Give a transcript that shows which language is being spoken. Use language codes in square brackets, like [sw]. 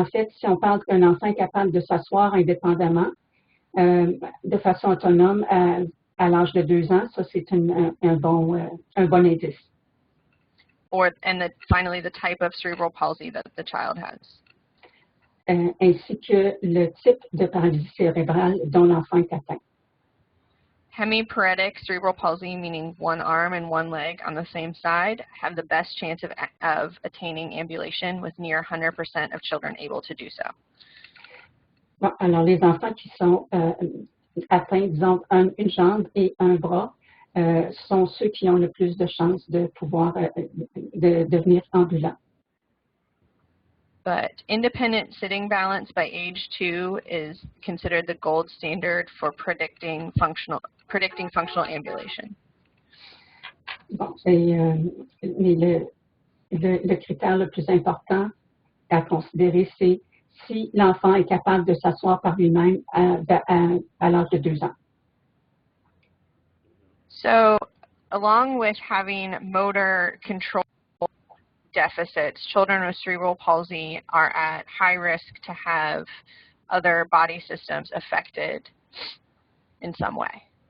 [fr] En fait, si on parle qu'un enfant est capable de s'asseoir indépendamment, de façon autonome à l'âge de 2 ans, ça c'est un bon indice. [en] And finally, the type of cerebral palsy that the child has. [fr] Ainsi que le type de paralysie cérébrale dont l'enfant est atteint. [en] Hemiparetic cerebral palsy, meaning one arm and one leg on the same side, have the best chance of attaining ambulation, with near 100% of children able to do so. [fr] Bon, alors, les enfants qui sont atteints, disons, une jambe et un bras, sont ceux qui ont le plus de chances de pouvoir devenir ambulants. [en] But independent sitting balance by age 2 is considered the gold standard for predicting functional ambulation. [fr] Bon, mais le critère le plus important à considérer, c'est si l'enfant est capable de s'asseoir par lui-même à l'âge de 2 ans. [en] So, along with having motor control deficits, children with cerebral palsy are at high risk to have other body systems affected in some way.